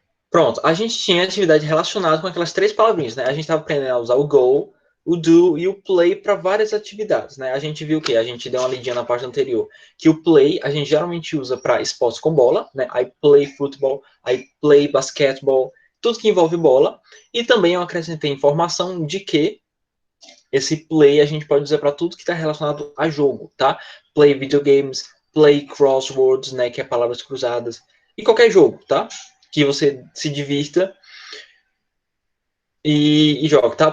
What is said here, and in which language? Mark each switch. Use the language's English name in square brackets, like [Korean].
[Portuguese] Pronto, a gente tinha atividade relacionada com aquelas três palavrinhas, né? A gente estava aprendendo a usar o go, o do e o play para várias atividades, né? A gente viu o quê? A gente deu uma lidinha na página anterior, que o play a gente geralmente usa para esportes com bola, né? [English] I play football, I play basketball, [Portuguese] tudo que envolve bola. E também eu acrescentei informação de que esse play a gente pode usar para tudo que está relacionado a jogo, tá? [English] Play videogames, play crosswords, [Portuguese] né? Que é palavras cruzadas, e qualquer jogo, tá? Que você se divirta e joga, tá?